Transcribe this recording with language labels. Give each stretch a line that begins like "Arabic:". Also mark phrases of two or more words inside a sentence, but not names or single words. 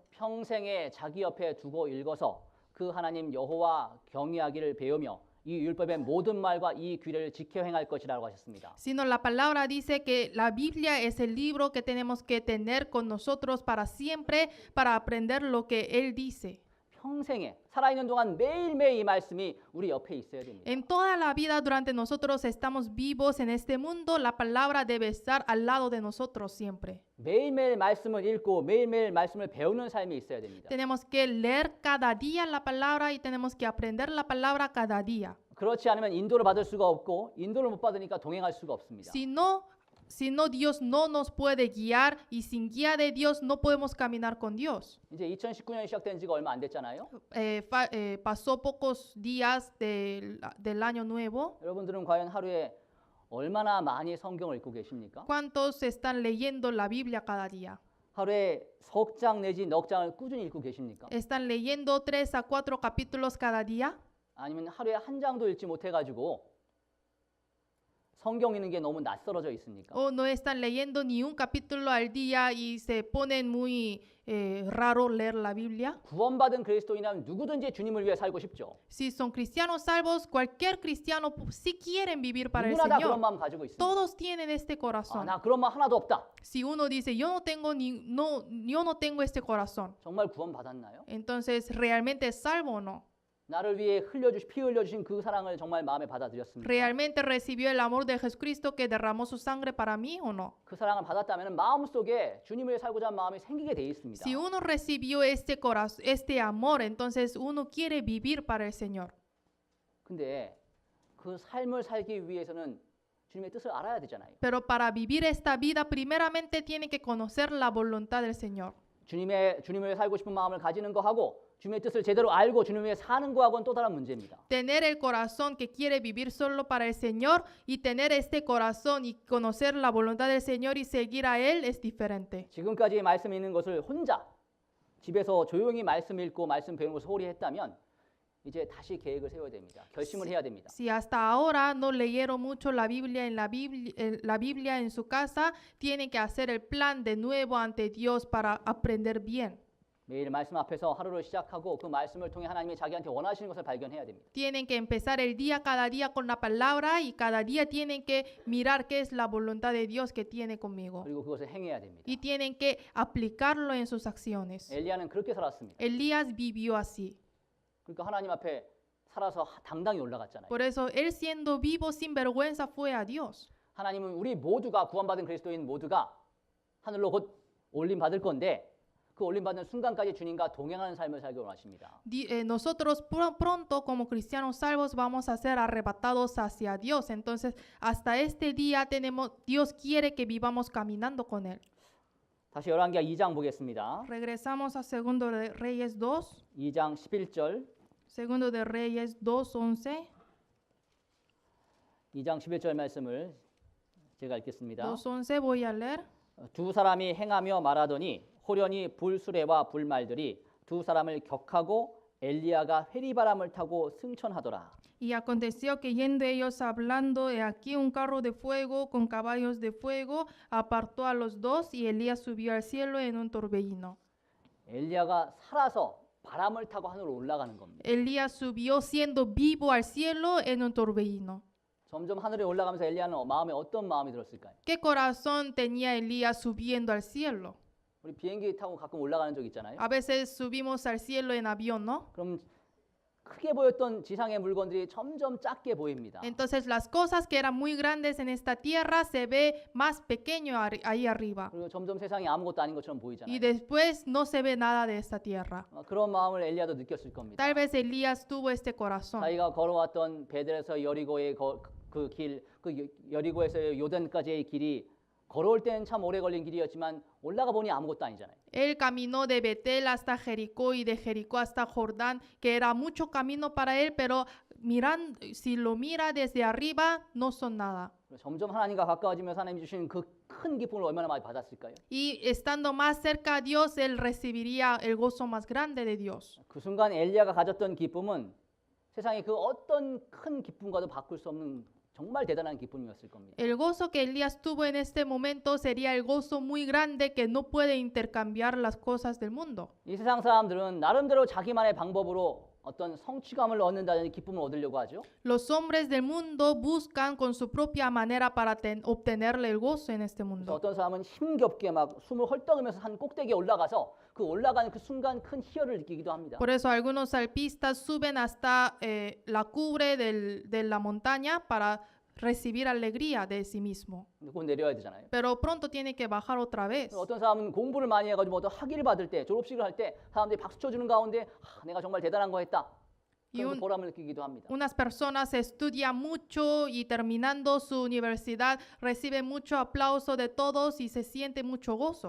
Korean: 평생에 자기 옆에 두고 읽어서 그 하나님 여호와 경외하기를 배우며 이 율법의 모든 말과 이 규례를 지켜 행할 것이라고 하셨습니다.
Spanish: Sino la palabra dice que la Biblia es el libro que tenemos que tener con nosotros para siempre, para aprender lo que Él dice.
Korean: 평생에 살아있는 동안 매일매일 이 말씀이 우리 옆에 있어야 됩니다.
Spanish: En toda la vida durante nosotros estamos vivos en este mundo, la palabra debe estar al lado de nosotros siempre.
Korean: 매일매일 말씀을 읽고 매일매일 말씀을 배우는 삶이 있어야 됩니다.
Spanish: Tenemos que leer cada día la palabra y tenemos que aprender la palabra cada día.
Korean: 그렇지 않으면 인도를 받을 수가 없고 인도를 못 받으니까 동행할 수가 없습니다.
Spanish: Si no, Dios no nos puede guiar y sin guía de Dios no podemos caminar con Dios.
Korean: 이제 2019년이 시작된 지가 얼마 안 됐잖아요.
Spanish: Pasó pocos días del año nuevo.
Korean: 여러분들은 과연 하루에 얼마나 많이 성경을 읽고 계십니까?
Spanish: ¿Cuántos están leyendo la Biblia cada día?
Korean: 하루에 석 장 내지 넉 장을 꾸준히 읽고 계십니까?
Spanish: ¿Están leyendo 3 a 4 capítulos cada día?
Korean: 아니면 하루에 한 장도 읽지 못해가지고 성경 읽는 게 너무 낯설어져 있습니까?
Spanish: ¿O no están leyendo ni un capítulo al día y se ponen muy raro leer la Biblia?
Korean: 구원받은 그리스도인이라면 누구든지 주님을 위해 살고 싶죠.
Spanish: Si son cristianos salvos, cualquier cristiano si quieren vivir para el
Korean: 누구나 다 그런
Spanish: Señor.
Korean: 마음 가지고 있습니다.
Spanish: Todos tienen este corazón.
Korean: 나 그런 마음 하나도 없다.
Spanish: Si uno dice, yo no tengo este corazón,
Korean: 정말 구원받았나요?
Spanish: entonces, ¿realmente es salvo o no?
Korean: 나를 위해 피 흘려주신 그 사랑을 정말 마음에 받아들였습니까?
Spanish: ¿Realmente recibió el amor de Jesucristo que derramó su sangre para mí o no?
Korean: 그 사랑을 받았다면 마음속에 주님을 위해 살고자 하는 마음이 생기게 돼 있습니다.
Spanish: Si uno recibió este amor, entonces uno quiere vivir para el Señor.
Korean: 근데 그 삶을 살기 위해서는 주님의 뜻을 알아야 되잖아요.
Spanish: Pero para vivir esta vida, primeramente tiene que conocer la voluntad del Señor.
Korean: 주님을 위해 살고 싶은 마음을 가지는 거하고 주님의 뜻을 제대로 알고 주님을 위해 사는 거하고는 또 다른 문제입니다.
Spanish: Tener el corazón que quiere vivir solo para el Señor y tener este corazón y conocer la voluntad del Señor y seguir a Él es diferente.
Korean: 지금까지 말씀 읽는 것을 혼자 집에서 조용히 말씀 읽고 말씀 배우는 것을 소홀히 했다면 이제 다시 계획을 세워야 됩니다. 결심을 해야 됩니다.
Spanish: Si hasta ahora no leyeron mucho la Biblia en su casa, tienen que hacer el plan de nuevo ante Dios para aprender bien.
Korean: 매일 말씀 앞에서 하루를 시작하고 그 말씀을 통해 하나님이 자기한테 원하시는 것을 발견해야 됩니다.
Spanish: Tienen que empezar el día cada día con la palabra y cada día tienen que mirar qué es la voluntad de Dios que tiene conmigo.
Korean: 그리고 그것을 행해야 됩니다.
Spanish: Y tienen que aplicarlo en sus acciones.
Korean: 엘리야는 그렇게 살았습니다.
Spanish: Elías vivió así.
Korean: 그러니까 하나님 앞에 살아서 당당히 올라갔잖아요.
Spanish: Por eso él siendo vivo sin vergüenza fue a Dios.
Korean: 하나님은 우리 모두가 구원받은 그리스도인 모두가 하늘로 곧 올림 받을 건데 그 올림 받는 순간까지 주님과 동행하는 삶을 살기 원하십니다.
Spanish: Nosotros pronto como cristianos salvos vamos a ser arrebatados hacia Dios. Entonces, hasta este día Dios quiere que vivamos caminando con él.
Korean: 다시 열왕기하 2장 보겠습니다.
Spanish: Regresamos a Segundo de Reyes 2.
Korean: 2장 11절.
Spanish: Segundo de Reyes 2:11.
Korean: 2장 11절 말씀을 제가 읽겠습니다.
Spanish: 2:11 voy a leer.
Korean: 두 사람이 행하며 말하더니 호련히 불수레와 불말들이 두 사람을 격하고 엘리야가 회리바람을 타고 승천하더라.
Spanish: Y aconteció que yendo ellos hablando, he aquí un carro de fuego con caballos de fuego apartó a los dos y Elías subió al cielo en un torbellino.
Korean: 엘리야가 살아서 바람을 타고 하늘로 올라가는 겁니다.
Spanish: Elías subió siendo vivo al cielo en un torbellino.
Korean: 점점 하늘에 올라가면서 엘리야는 마음에 어떤 마음이 들었을까요?
Spanish: ¿Qué corazón tenía Elías subiendo al cielo?
Korean: 우리 비행기 타고 가끔 올라가는 적 있잖아요.
Spanish: A veces subimos al cielo en avión, ¿no?
Korean: 그럼 크게 보였던 지상의 물건들이 점점 작게 보입니다.
Spanish: Entonces las cosas que eran muy grandes en esta tierra se ve más pequeño ahí arriba.
Korean: 그리고 점점 세상이 아무것도 아닌 것처럼
Spanish: Y
Korean: 보이잖아요.
Spanish: después no se ve nada de esta tierra.
Korean: 그런 마음을 엘리야도 느꼈을 겁니다.
Spanish: Tal vez Elías tuvo este corazón.
Korean: 자기가 걸어왔던 베델에서 여리고의 그 길, 그 여리고에서 요단까지의 길이 걸어올 때는 참 오래 걸린 길이었지만 올라가 보니 아무것도 아니잖아요.
Spanish: Él caminó de Betel hasta Jericó y de Jericó hasta Jordán, que era mucho camino para él, pero si lo mira desde arriba, no son nada.
Korean: 점점 하나님과 가까워지면서 하나님이 주신 그 큰 기쁨을 얼마나 많이 받았을까요?
Spanish: Y estando más cerca a Dios, él recibiría el gozo más grande de Dios.
Korean: 그 순간 엘리야가 가졌던 기쁨은 세상의 그 어떤 큰 기쁨과도 바꿀 수 없는 정말 대단한 기쁨이었을 겁니다.
Spanish: El gozo que Elías tuvo en este momento sería el gozo muy grande que no puede intercambiar las cosas del mundo.
Korean: 이 세상 사람들은 나름대로 자기만의 방법으로 어떤 성취감을 얻는다는 기쁨을 얻으려고 하죠.
Spanish: Los hombres del mundo buscan con su propia manera para obtenerle el gozo en este
Korean: 그래서
Spanish: mundo.
Korean: 어떤 사람은 힘겹게 막 숨을 헐떡이면서 산 꼭대기에 올라가서 그 올라가는 그 순간 큰 희열을 느끼기도 합니다.
Spanish: Por eso algunos alpistas suben hasta la cumbre de la montaña para recibir alegría de sí mismo.
Korean: 근데 곧 내려야 되잖아요.
Spanish: Pero pronto tiene que bajar otra vez.
Korean: 어떤 사람은 공부를 많이 해가지고 어떤 학위를 받을 때 졸업식을 할 때 사람들이 박수 쳐주는 가운데 내가 정말 대단한 거 했다. 그래서 보람을 느끼기도 합니다.
Spanish: Unas personas estudian mucho y terminando su universidad reciben mucho aplauso de todos y se siente mucho gozo.